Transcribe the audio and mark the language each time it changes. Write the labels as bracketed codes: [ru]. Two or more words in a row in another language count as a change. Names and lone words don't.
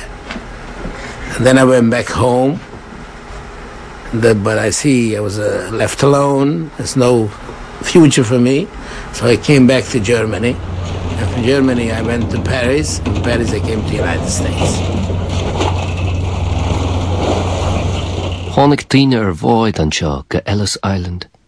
[en] And then I went back home. But I see I was left alone. There's no future for me. So I came back to Germany. And from Germany I went to Paris. From Paris I came to the United States. [ga] Tháinig daoine ar bháid anseo go Ellis Island.